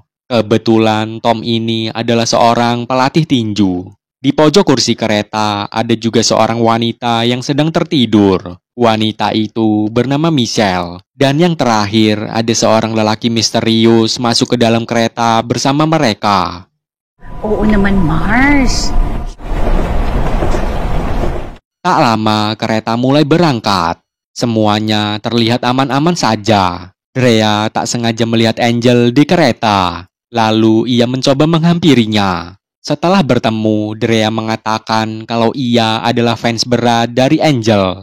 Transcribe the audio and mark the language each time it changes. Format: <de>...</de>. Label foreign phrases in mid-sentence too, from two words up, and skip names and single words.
<id>Kebetulan Tom ini adalah seorang pelatih tinju. Di pojok kursi kereta ada juga seorang wanita yang sedang tertidur. Wanita itu bernama Michelle. Dan yang terakhir ada seorang lelaki misterius masuk ke dalam kereta bersama mereka.</id> <tl>Oo naman, Mars.</tl> <id>Tak lama kereta mulai berangkat. Semuanya terlihat aman-aman saja. Drea tak sengaja melihat Angel di kereta. Lalu ia mencoba menghampirinya. Setelah bertemu, Drea mengatakan kalau ia adalah fans berat dari Angel.</id>